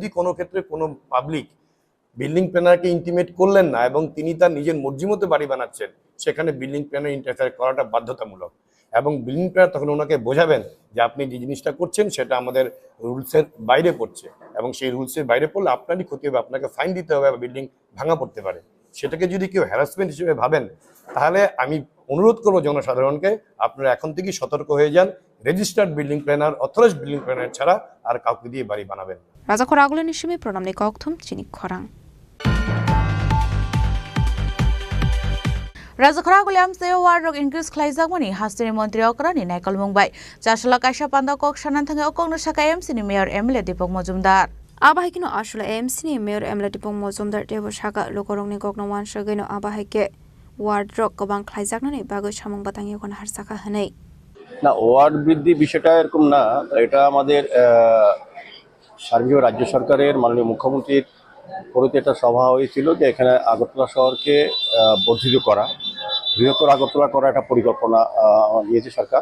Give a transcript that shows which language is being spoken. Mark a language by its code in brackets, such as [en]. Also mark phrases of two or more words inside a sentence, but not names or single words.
[bn] কোনো ক্ষেত্রে কোনো [en] public building plannerke [bn] ইন্টিমেট করলেন না এবং তিনি তার নিজের মর্জি মতো বাড়ি বানাচ্ছেন সেখানে [en] building planner [bn] ইন্টারফেয়ার করাটা বাধ্যতামূলক এবং [en] building planner [bn] তখন ওনাকে বোঝাবেন যে আপনি যে জিনিসটা করছেন সেটা আমাদের রুলসের বাইরে পড়ছে এবং সেই রুলসের বাইরে পড়লে আপনারই ক্ষতি হবে আপনাকে ফাইন দিতে হবে বা বিল্ডিং ভাঙা পড়তে পারে সেটাকে যদি কেউ হ্যারাসমেন্ট হিসেবে ভাবেন তাহলে আমি অনুরোধ করবো জনসাধারণকে আপনারা এখন থেকেই সতর্ক হয়ে যান [en] registered building planner, authorized building planner [bn] ছাড়া আর কাউকে দিয়ে বাড়ি বানাবেন না। [trp] Raja Khorang Nishimi Pronamni Kokthum Chini Khorang. Raja Khorang amse warrok increase khlaijak mani hastini mantri okrani naikal mungbai chasla kaisa panda kok sananthang okong saka MC ni mayor MLA Dipok Mojumdar. Abahikino ashula MC ni mayor MLA Dipok Mojumdar debo saka lokorongni kokno wansagino abahike wardrok gobang khlaijaknani bagoi samung batangi kon harsaka hanai. [bn] না ওয়ার্ড বৃদ্ধি বিষয়টা এরকম না, এটা আমাদের সার্বিক রাজ্য সরকারের মাননীয় মুখ্যমন্ত্রীর পরিতে একটা সভা হয়েছিল যে এখানে আগরতলা শহরকে বর্ধিত করা, বৃহত্তর আগরতলা করা একটা পরিকল্পনা নিয়েছে সরকার।